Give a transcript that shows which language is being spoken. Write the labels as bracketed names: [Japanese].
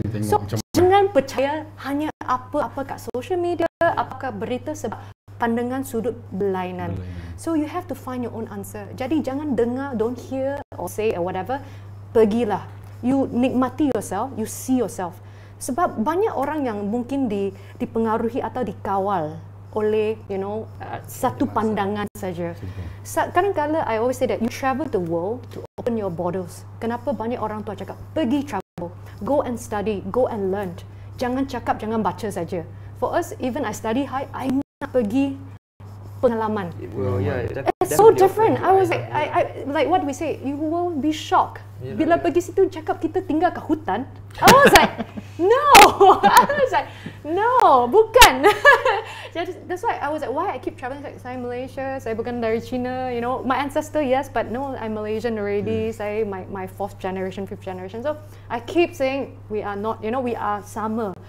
[Malay] So jangan percaya hanya apa kat social media, apakah berita sebab pandangan sudut berlainan. [English] So you have to find your own answer. [Malay] Jadi jangan dengar, [English] don't hear or say or whatever. [Malay] Pergilah. [English] You nikmati yourself, you see yourself. [Malay] Sebab banyak orang yang mungkin dipengaruhi atau dikawal oleh satu pandangan saja. [English] Kadang-kadang I always say that you travel the world to open your borders. [Malay] Kenapa banyak orang tua cakap pergi travel, [English] go and study, go and learn. [Malay] Jangan cakap, jangan baca saja. [English] For us, even I study high, I [Malay] nak pergi pengalaman. [English] Well, yeah, it's so different. I was like what we say, you will be shocked. [Malay] Bila pergi situ cakap kita tinggal kat hutan, [English] I was like, no. I was like, no, bukan. That's why I was like, why I keep traveling. [Malay] Like, saya Malaysia, saya bukan dari China. [English] My ancestor yes, but no, I'm Malaysian already. Saya my 4th generation, 5th generation. So I keep saying we are not, we are sama.